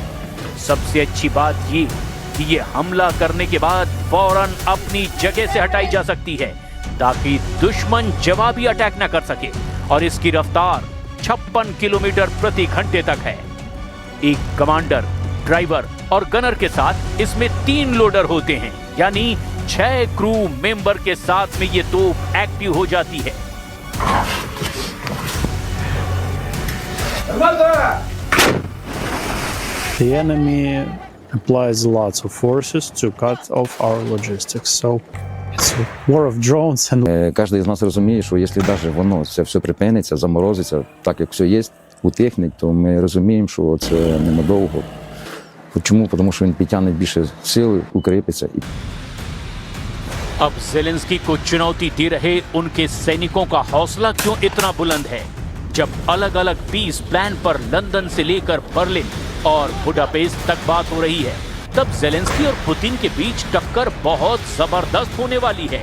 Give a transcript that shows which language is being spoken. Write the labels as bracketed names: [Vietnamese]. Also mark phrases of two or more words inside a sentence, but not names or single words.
[Hindi] सबसे अच्छी बात ये कि ये हमला करने के बाद फौरन अपनी जगह से हटाई जा सकती है ताकि दुश्मन जवाबी अटैक न कर सके और इसकी रफ्तार 56 किलोमीटर प्रति घंटे तक है। एक कमांडर, ड्राइवर और गनर के साथ इसमें 3 लोडर होते हैं, यानी 6 [English] crew member [Hindi] के साथ में ये तोप एक्टिव हो जाती है। [English] The enemy applies lots of forces to cut off our logistics. So it's a war of drones and [Ukrainian] Кожен з нас розуміє, що якщо навіть воно це все припиниться, заморозиться, так як все є у техніці, то ми розуміємо, що це ненадовго. Чому? Тому що він підтягне більше сили, укріпиться. [Hindi] अब ज़ेलेंस्की को चुनौती दे रहे उनके सैनिकों का हौसला क्यों इतना बुलंद है? जब अलग अलग [English] peace plan [Hindi] पर लंदन से लेकर बर्लिन और बुडापेस्ट तक बात हो रही है, तब ज़ेलेंस्की और पुतिन के बीच टक्कर बहुत जबरदस्त होने वाली है।